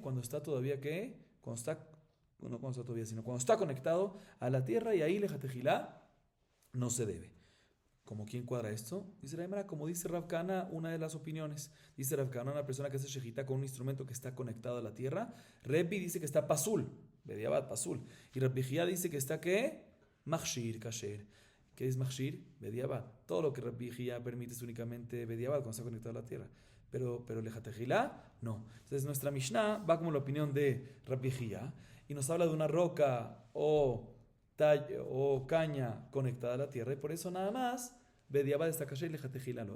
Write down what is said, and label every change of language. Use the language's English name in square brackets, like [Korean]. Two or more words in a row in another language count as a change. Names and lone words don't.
[Spanish] Cuando está todavía qué? Cuando está conectado a la tierra, y ahí lejatejilá no se debe. ¿Cómo quién cuadra esto? Dice la Gemara, como dice Rav Kana, una de las opiniones. Dice Rav Kana, una persona que hace shejitá con un instrumento que está conectado a la tierra. Rebi dice que está [Hebrew] פסול, בדיעבד, פסול. [Spanish] Y Rabbi Xiya dice que está ¿qué? [Hebrew] מכשיר, כשר. [Spanish] ¿Qué es machshir? Bediabad. Todo lo que Rabbi Xiya permite es únicamente bediabad cuando está conectado a la tierra. Pero lejatejilá, no. Entonces nuestra Mishnah va como la opinión de Rabbi Xiya y nos habla de una roca o caña conectada a la tierra, y por eso nada más Bediabad está [Hebrew] כשר, לכתחילה לא.